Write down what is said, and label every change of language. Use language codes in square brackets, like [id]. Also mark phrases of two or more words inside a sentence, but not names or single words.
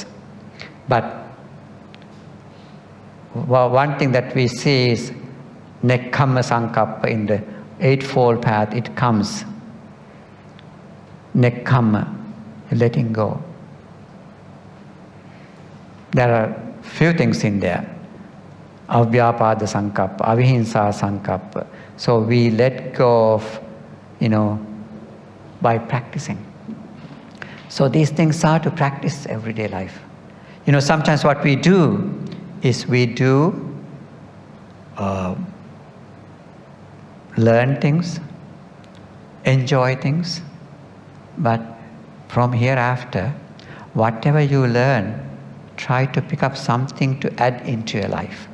[en] But one thing that we see is [pi] nekkhamma sankappa [en] in the Eightfold Path. It comes. Nekkhamma, letting go. There are few things in there. [pi] Avyapada sankappa, avihimsa sankappa. [en] So we let go of, by practicing. So these things are to practice everyday life. Sometimes what we do is we do learn things, enjoy things, but from hereafter, whatever you learn, try to pick up something to add into your life.